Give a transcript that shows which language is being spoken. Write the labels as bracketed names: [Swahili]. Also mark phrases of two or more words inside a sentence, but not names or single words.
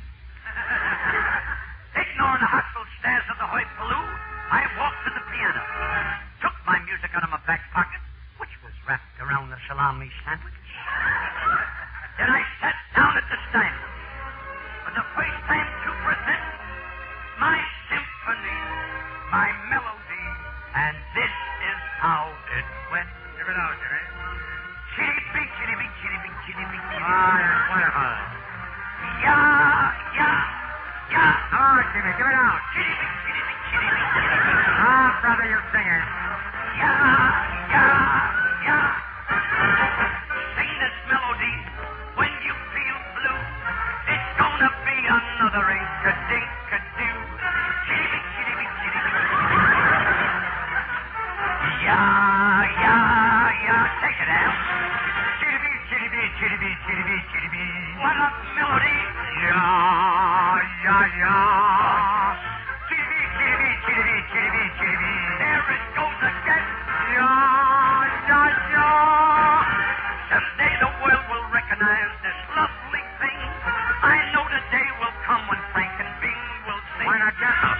[English] Ignoring the hostile stares of the hoi pollou, I walked to the piano, took my music out of my back pocket, which was wrapped around the salami sandwich. Then I sat down at the stand for the first time to present my symphony, my melody, and this is how it went. Give it out, Jimmy. Chitty-bee, chitty-bee, chitty-bee, chitty-bee, chitty-bee. Ah, that's wonderful. Yeah, yeah. Jimmy. Give it out. Ah, brother, you sing it. Sing this melody when you feel blue. It's gonna be another ink-a-dink-a-doo. Chitty-bee, chitty-bee, chitty-bee. Yeah. Take it out. Chitty-bee, chitty-bee, chitty-bee, chitty-bee, chitty-bee. What a melody. Yeah. Chitty-bee, chitty-bee, chitty-bee, chitty-bee, chitty-bee. There it goes again. Yeah. Someday the world will recognize this lovely thing. I know the day will come when Frank and Bing will sing. Why not just a